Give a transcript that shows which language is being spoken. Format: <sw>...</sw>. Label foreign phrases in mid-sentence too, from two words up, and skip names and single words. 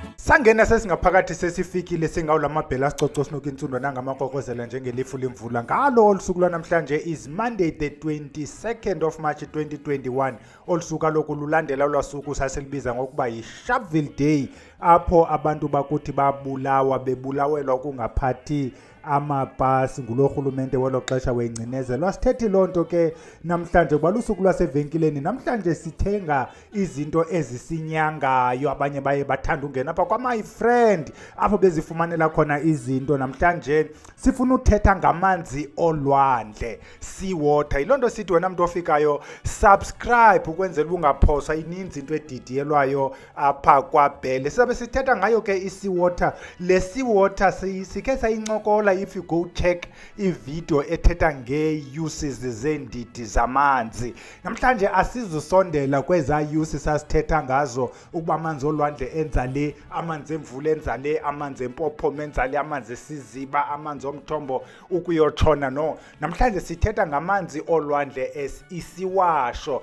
<xh>Sangena sesingaphakathi sesifikile singawulamabhela sicoco sinokintsundwa nangamakokozela njengelifu lemvula ngalo olusuku lwanamhlanje</xh> <en>is Monday the 22nd of March 2021</en> <xh>olusuka lokululandela lwasuku saselibiza ngokuba yi-Sharpeville Day apho abantu bakuthi bebulawelwa ukungaphathi amapasi ngulohulumente welo xesha wengcinezelo. Asithethi lonto ke namhlanje balusuku lwasevenkileni. Namhlanje sithenga izinto ezisinyangayo, abanye baye bathanda ungena apha kwa-</xh> <en>my friend</en> <xh>apho bezifumanela khona izinto. Namhlanje sifuna uthetha ngamanzi olwandle,</xh> <en>sea water.</en> <xh>Yilonto sithi wena mntu ofikayo subscribe ukwenzela ungaphoswa, ininzi into edidiyelwayo apha kwaBhele. Sizabe sithetha ngayo ke i-</xh> <en>sea water.</en> <xh>Le</xh> <en>sea water</en> <xh>sikhe sayincokola</xh> <en>if you go check</en> <xh>i-video ethetha nge-uses zeendidi zamanzi. Namhlanje asizusondela kweza uses sasithetha ngazo ukuba amanzi olwandle enza le, amanzi emvula enza le, amanzi empophoma enza le, amanzi esiziba, amanzi omthombo ukuyotshona. No, namhlanje sithetha ngamanzi olwandle isiwasho.</xh>